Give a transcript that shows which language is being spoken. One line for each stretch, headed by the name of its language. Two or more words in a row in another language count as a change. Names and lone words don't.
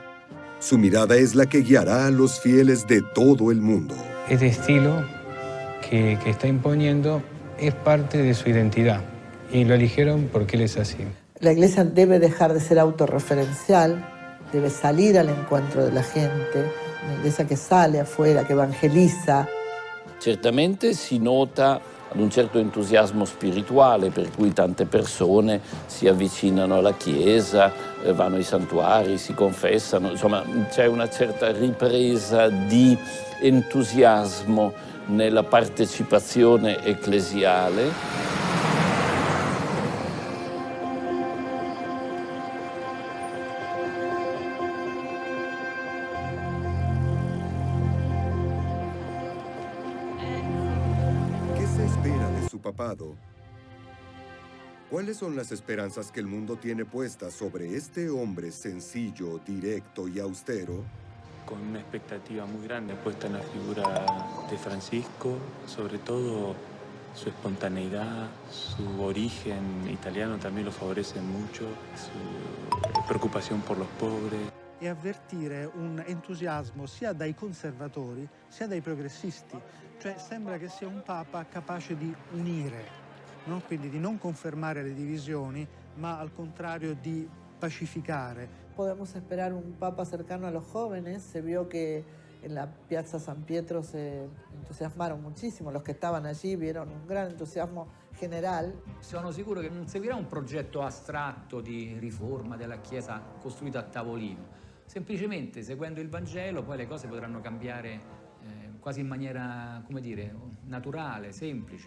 Spanish: Su mirada es la que guiará a los fieles de todo el mundo. Este estilo que está imponiendo es parte de su identidad y lo eligieron porque él es así. La Iglesia debe dejar de ser autorreferencial, debe salir al encuentro de la gente, una Iglesia que sale afuera,
Italian: che evangelizza. Certamente si nota ad un certo entusiasmo spirituale per cui tante persone si avvicinano alla Chiesa, vanno ai santuari, si confessano, insomma c'è una certa ripresa di entusiasmo nella partecipazione ecclesiale.
Spanish: ¿Qué se espera de su papado? ¿Cuáles son las esperanzas que el mundo tiene puestas sobre este hombre sencillo, directo y austero? Con una expectativa muy grande puesta en la figura de Francisco, sobre todo su espontaneidad, su origen italiano también lo favorece mucho, su
Italian: preoccupazione per
Spanish: los pobres.
Italian: E avvertire un entusiasmo sia dai conservatori sia dai progressisti, cioè sembra che sia un Papa capace di unire, no? Quindi di non confermare le divisioni, ma al contrario di pacificare.
Spanish: Podemos esperar un Papa cercano a los jóvenes. Se vio que en la Piazza San Pietro se entusiasmaron muchísimo. Los que estaban allí vieron un gran entusiasmo general.
Italian: Sono sicuro che non seguirà un progetto astratto di riforma della Chiesa costruito a tavolino. Semplicemente seguendo il Vangelo poi le cose potranno cambiare quasi in maniera, come dire, naturale, semplice.